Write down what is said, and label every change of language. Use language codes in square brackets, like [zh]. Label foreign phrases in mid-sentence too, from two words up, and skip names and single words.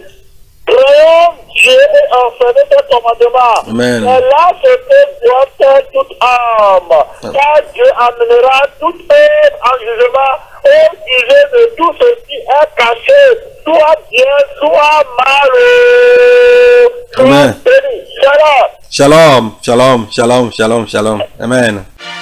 [fr] Créons Dieu et enseigner ses commandements. Amen. Et là, ce que doit faire toute âme. Car Dieu amènera toute œuvre en jugement au sujet de tout ce qui est caché, soit bien, soit mal. Amen. Shalom. Shalom, shalom, shalom, shalom, shalom. Amen.